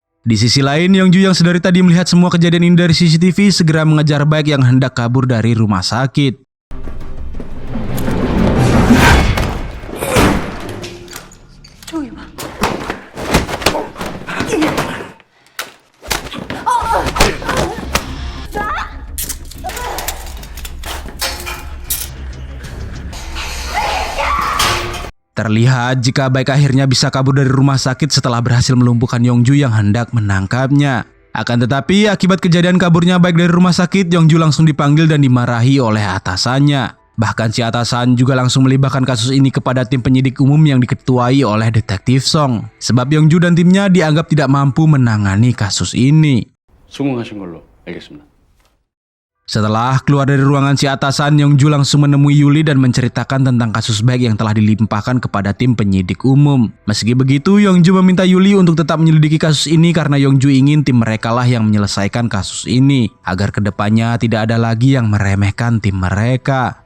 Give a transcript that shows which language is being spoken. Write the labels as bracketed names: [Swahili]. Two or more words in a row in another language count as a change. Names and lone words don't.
[Indonesian] Di sisi lain, Yongju yang sedari tadi melihat semua kejadian ini dari CCTV segera mengejar Baek yang hendak kabur dari rumah sakit. [Korean] 저기 봐. [Indonesian] Terlihat jika Baek akhirnya bisa kabur dari rumah sakit setelah berhasil melumpuhkan Yongju yang hendak menangkapnya. Akan tetapi akibat kejadian kaburnya Baek dari rumah sakit, Yongju langsung dipanggil dan dimarahi oleh atasannya. Bahkan si atasan juga langsung melibatkan kasus ini kepada tim penyidik umum yang diketuai oleh detektif Song. Sebab Yongju dan timnya dianggap tidak mampu menangani kasus ini. [Korean] 수긍하신 걸로 알겠습니다. [Indonesian] Setelah keluar dari ruangan si atasan, Yongju langsung menemui Yuli dan menceritakan tentang kasus Baek yang telah dilimpahkan kepada tim penyidik umum. Meski begitu, Yongju meminta Yuli untuk tetap menyelidiki kasus ini karena Yongju ingin tim mereka lah yang menyelesaikan kasus ini, agar kedepannya tidak ada lagi yang meremehkan tim mereka.